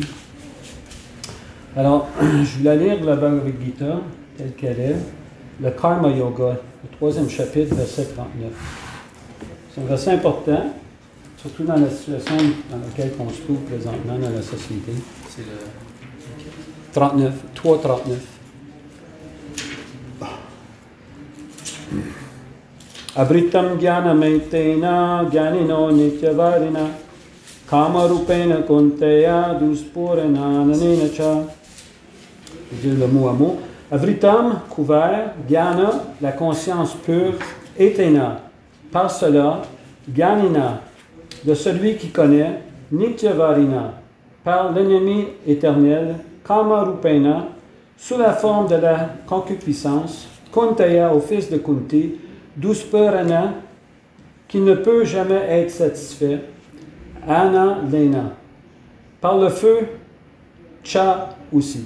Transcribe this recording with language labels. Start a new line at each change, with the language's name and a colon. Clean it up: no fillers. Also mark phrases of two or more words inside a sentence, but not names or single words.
French: Alors, je voulais lire la Bhagavad Gita telle qu'elle est, le Karma Yoga, le 3e chapitre, verset 39. C'est un verset important, surtout dans la situation dans laquelle on se trouve présentement dans la société. C'est le 39, 3.39.
Sanskrit: Avritam Gyanametena Gyanino Nityavarina Kamarupena Kunteya Duspurena Nanena Cha.
French: Je dis le mot à mot. Avritam, couvert, Gyana, la conscience pure, Etena, par cela, Gyanina, de celui qui connaît, Nityavarina, par l'ennemi éternel, Kamarupena, sous la forme de la concupiscence, Kunteya, au fils de Kunti, Duspurana, qui ne peut jamais être satisfait,
Sanskrit: Ana Lena,
French: par le feu, Cha aussi.